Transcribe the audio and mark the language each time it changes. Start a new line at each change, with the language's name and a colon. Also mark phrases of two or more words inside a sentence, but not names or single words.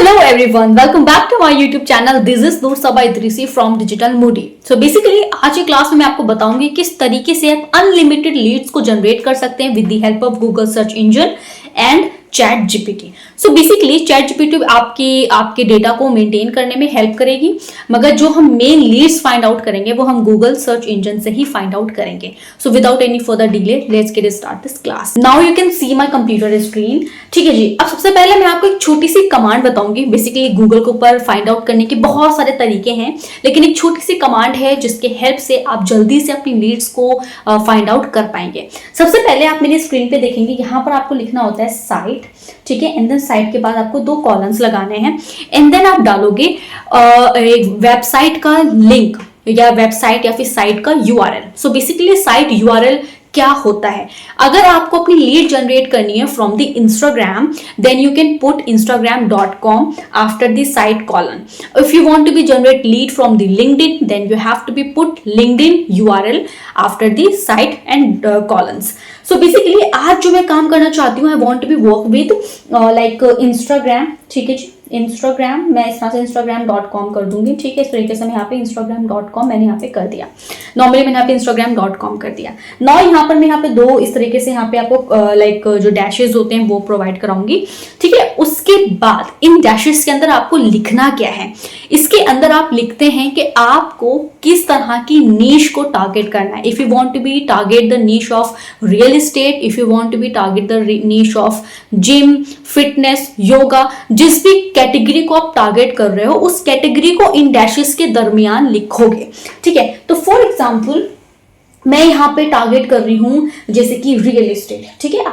English: everyone, welcome back to my YouTube channel. This is Noor Sabah Idrisi from Digital Moody. So basically
Hindi: आज की क्लास में मैं आपको बताऊंगी किस तरीके से आप
English: unlimited leads
Hindi: को जनरेट कर सकते हैं
English: with the help of Google search engine and ChatGPT. so basically
Hindi: चैट जीपीटी आपके डेटा को मेंटेन करने में हेल्प करेगी, मगर जो हम
English: main leads find out
Hindi: करेंगे वो हम गूगल सर्च इंजन से ही
English: find out
Hindi: करेंगे.
English: so without any further delay let's get start this class. now you can see my computer screen.
Hindi: ठीक है जी. अब सबसे पहले मैं आपको एक छोटी सी कमांड बताऊंगी. बेसिकली गूगल के ऊपर
English: find out
Hindi: करने के बहुत सारे तरीके हैं, लेकिन एक छोटी सी कमांड है जिसके हेल्प से आप जल्दी से अपनी लीड्स को
English: find out
Hindi: कर पाएंगे. सबसे पहले आप मेरी स्क्रीन पे देखेंगे, यहाँ पर आपको लिखना होता है साइट. ठीक है.
English: and then
Hindi: साइट के बाद आपको 2 कॉलम्स लगाने हैं
English: and then
Hindi: आप डालोगे वेबसाइट का लिंक या वेबसाइट या फिर साइट का यूआरएल.
English: so basically site URL
Hindi: क्या होता है? अगर आपको अपनी
English: lead generate
Hindi: करनी है
English: from the Instagram, then you can put instagram.com after the site colon. if you want to be generate lead from the LinkedIn, then you have to be put LinkedIn URL after the site and colons. so basically
Hindi: आज जो मैं काम करना चाहती हूँ,
English: I want to be work with like Instagram.
Hindi: ठीक है जी. इंस्टाग्राम मैं इस तरह से instagram.com कर दूंगी. ठीक है. इस तरीके से मैं यहाँ पे instagram.com मैंने यहाँ पे कर दिया. नॉर्मली मैंने यहाँ पे instagram.com कर दिया. नौ यहाँ पर मैं यहाँ पे 2 इस तरीके से यहाँ पे आपको लाइक जो डैशेस होते हैं वो प्रोवाइड कराऊंगी. ठीक है. उसके बाद इन डैशेस के अंदर आपको लिखना क्या है? इसके अंदर आप लिखते हैं कि आपको किस तरह की नीश को टारगेट करना है.
English: if you want to be target the niche of real estate, if you want to be target the niche of gym, fitness, yoga,
Hindi: जिस भी कैटेगरी को आप टारगेट कर रहे हो उस कैटेगरी को इन डैशेस के दरमियान लिखोगे. ठीक है. तो
English: for example
Hindi: मैं यहाँ पे टारगेट कर रही हूँ जैसे कि
English: real estate.
Hindi: ठीक है.